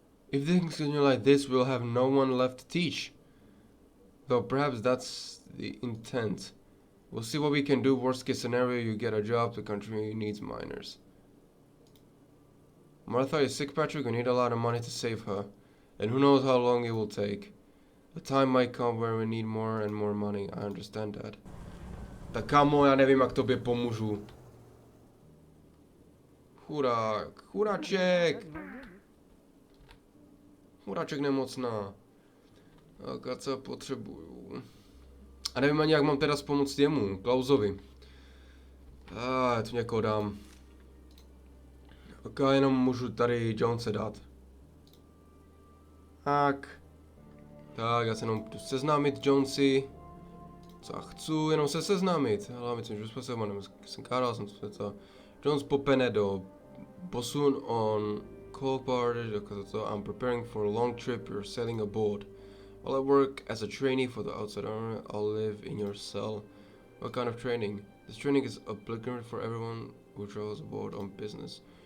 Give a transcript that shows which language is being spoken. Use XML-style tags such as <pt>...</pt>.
<en>If things continue like this, we'll have no one left to teach. Though perhaps that's the intent. We'll see what we can do. Worst case scenario, you get a job. The country needs miners. Martha is sick, Patrick. We need a lot of money to save her. And who knows how long it will take. A time might come where we need more and more money. I understand that.</en> <cs>Tak kámo, já nevím, jak tobě pomůžu. Chudáček. Chudáček nemocná. Tak co potřebuju. A nevím ani, jak mám teda pomoct jemu, Klausovi. Já tu někoho dám. Ok, jenom můžu tady Jonese dát. Tak, já se jenom jdu seznámit Jonesi. Co já chci, jenom se seznámit. Ale myslím, že jsem kádal, jsem to.</cs> <en>Jones popene do Bosun on coal party, I'm preparing for a long trip, you're sailing aboard. While I work as a trainee for the outside army, I'll live in your cell. What kind of training? This training is obligatory for everyone who travels aboard on business.</en>